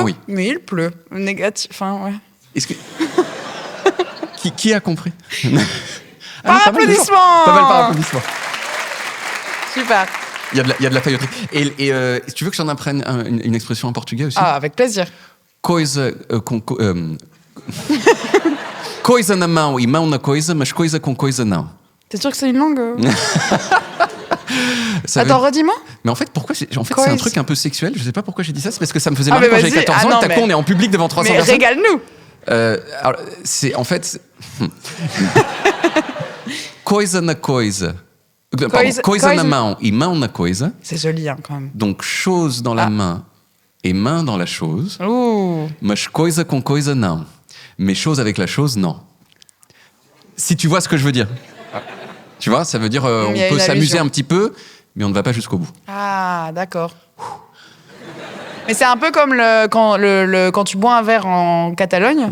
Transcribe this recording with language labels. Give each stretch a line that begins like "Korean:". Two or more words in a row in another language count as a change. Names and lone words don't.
French: Oui. mais il pleut. Négatif. Enfin, ouais. Est-ce que... qui a compris? Par pas mal de gens. applaudissement. Pas mal par applaudissement. Super. Il y a de la failloterie. Et tu veux que j'en apprenne une expression en portugais aussi? Ah, avec plaisir.
Portuguese: Coisa coisa na mão e mão na coisa, mas coisa com coisa não.
French: T'es sûr que c'est une langue Ça veut- Attends, redis-moi. Mais en fait, c'est un Coisa. truc un peu sexuel. Je sais pas pourquoi j'ai dit ça. C'est parce que ça me faisait Ah, marrer mais quand j'avais vas-y. 14 ans. Ah, et non, t'as mais- con, on est en public devant 300 Mais personnes. régale-nous. Alors, c'est en fait
Portuguese: coisa na coisa.
French: Pardon, Coisa-
Portuguese: coisa na coisa- mão e mão na coisa.
French: C'est joli, hein, quand même. Donc chose dans la Ah. main et main dans la chose. Ouh.
Portuguese: Mas coisa com coisa não.
French: Mais chose avec la chose, non. Si tu vois ce que je veux dire. Tu vois, ça veut dire on Il y a peut une s'amuser allusion. un petit peu, mais on ne va pas jusqu'au bout. Ah, d'accord. Mais c'est un peu comme quand tu bois un verre en Catalogne,